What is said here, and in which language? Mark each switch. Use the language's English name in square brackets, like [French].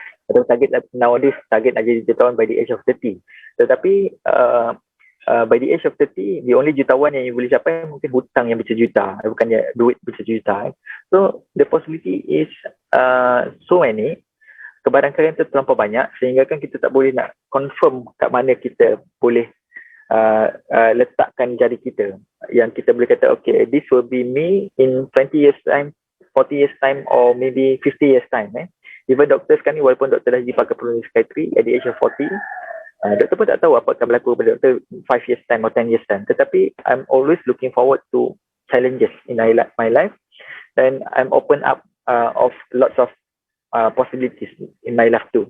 [Malay] Atau [English] nowadays target [Malay] nak jadi jutawan [English] by the age of 30. [Malay] Tetapi by the age of 30, [English] the only [Malay] jutawan yang you boleh capai mungkin hutang yang berjuta, bukannya duit berjuta. [English] So the possibility is so many. [Malay] Kebarangkalian tu terlampau banyak sehingga kan kita tak boleh nak confirm kat mana kita boleh letakkan jari kita. Yang kita boleh kata, okay, [English] this will be me in 20 years time, 40 years time, or maybe 50 years time. Even [Malay] doktor sekarang ni, walaupun doktor dah jadi pakar perunding psikiatri [English] at the age of 40, [Malay] doktor pun tak tahu apa akan berlaku pada doktor [English] 5 years time or 10 years time. Tetapi I'm always looking forward to challenges in my life, and I'm open up of lots of possibilities in my life too.